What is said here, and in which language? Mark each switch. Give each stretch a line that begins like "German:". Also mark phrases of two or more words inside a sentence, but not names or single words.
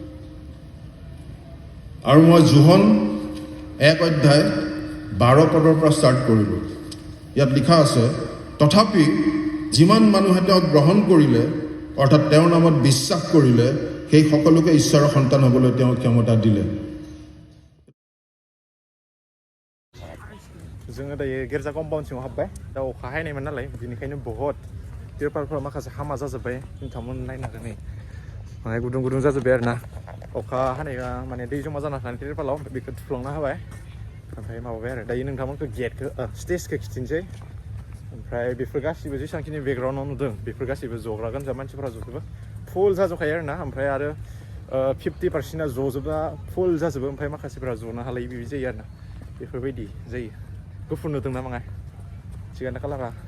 Assamese: আৰু মই জোহন 1 অধ্যায় 12 পদৰ পৰা ষ্টাৰ্ট কৰিলোঁ ইয়াত লিখা আছে তথাপি যিমান মানুহে তেওঁক গ্ৰহণ কৰিলে অৰ্থাৎ তেওঁৰ নামত বিশ্বাস কৰিলে সেই সকলোকে ঈশ্বৰৰ সন্তান হ'বলৈ তেওঁ ক্ষমতা দিলে
Bodo: जोङो दायो गिर्जा कम्पाउन्ड सिङाव हाबबाय दा अखा हायनायमोन नालाय बेनिखायनो बहुत तिरपालफोरा माखासे हामा जाजोब्बाय नोंथांमोन नायनो हागोन नै माने गुदुं गुदुं जाजोब्बाय आरो ना अखा हानाया माने दै जमा जाना थानाय तिरपालाव बेखौ थुफ्लंना होबाय ओमफ्राय माबाबाय आरो दायो नोंथांमोनखौ गेटखौ स्टेजखौ खिथिनोसै ओमफ्राय बेफोर गासिबो जेसेबांखिनि बेकग्राउन्डआव नुदों बेफोर गासिबो जग्रा गोनजा मानसिफोरा जजोबो फुल जाजोबखायो आरो ना ओमफ्राय आरो 50%आ जजोबा फुल जाजोबो ओमफ्राय माखासेफोरा जनो हालायै बिदि जायो आरो ना बेफोरबायदि जायो गुफुर नुदों ना माङा थिगानो कालारा